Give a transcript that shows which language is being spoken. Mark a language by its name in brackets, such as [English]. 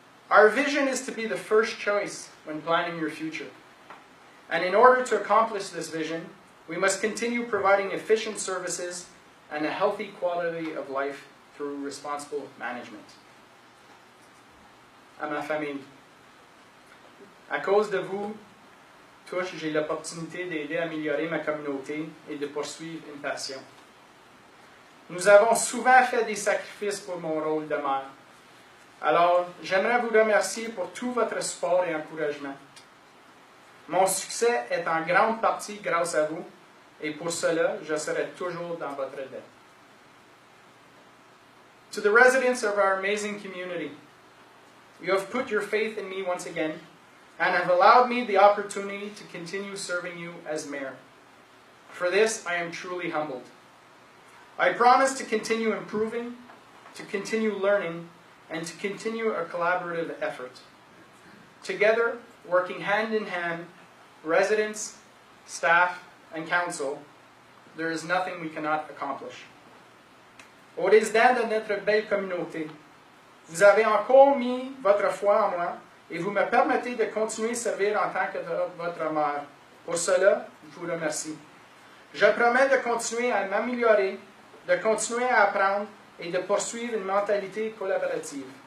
[English] Our vision is to be the first choice when planning your future. And in order to accomplish this vision, we must continue providing efficient services and a healthy quality of life through responsible management. [French] À ma famille, à cause de vous, tous, j'ai l'opportunité d'aider à améliorer ma communauté et de poursuivre une passion. Nous avons souvent fait des sacrifices pour mon rôle de maire. Alors, j'aimerais vous remercier pour tout votre support et encouragement. Mon succès est en grande partie grâce à vous, et pour cela, je serai toujours dans votre dette. [English] To the residents of our amazing community, you have put your faith in me once again, and have allowed me the opportunity to continue serving you as mayor. For this, I am truly humbled. I promise to continue improving, to continue learning, and to continue a collaborative effort. Together, working hand in hand, residents, staff, and council, there is nothing we cannot accomplish. [French] Aux résidents de notre belle communauté, vous avez encore mis votre foi en moi et vous me permettez de continuer à servir en tant que votre maire. Pour cela, je vous remercie. Je promets de continuer à m'améliorer, de continuer à apprendre et de poursuivre une mentalité collaborative.